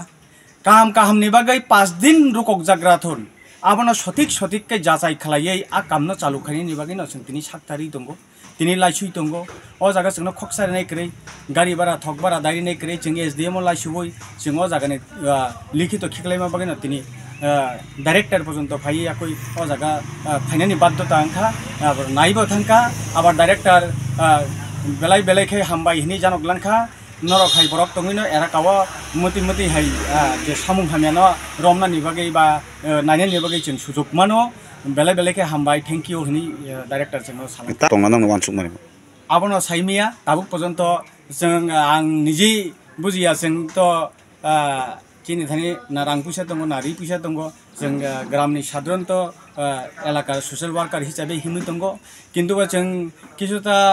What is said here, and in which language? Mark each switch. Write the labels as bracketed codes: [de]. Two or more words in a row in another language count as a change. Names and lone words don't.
[trp] काम काहामनि बागै 5 दिन रुकक जाग्राथुन आबनो सठिक के जाजाय खलायै आ कामनो चालु खायनि बागै न जों दिनै साक्तारि दंगो दिनै लाइसुइ दंगो अ जागा जोंनो खकसारनाय करै गारि भारा थक भारा दारिनाय करै जों एसडीएम लाइसुइ जों अ जागानि लिखित खिखलायमा बागै न दिनै डाइरेक्टर पर्यंत फाइ आकई अ जागा फाइनानि बाध्यता अंखा नाइबो थांखा आबार डाइरेक्टर बेलाय बेलायखे हामबाय हिनि जानक लांखा norok hai borok tongino era kawa moti hai je samung hamiano romna ni bagai ba naine ni bagai chen sujok mano bele ke hambai [en] thank you [trp] hini director chen salam ta tong nang wan suk mani abono saimia tabuk porjonto jeng ang niji bujiya jeng to chini thani narang puisa tongo nari puisa tongo jeng gramni sadronto elakar [en] social worker [trp] hisabe himi tongo kintu ba jeng kisuta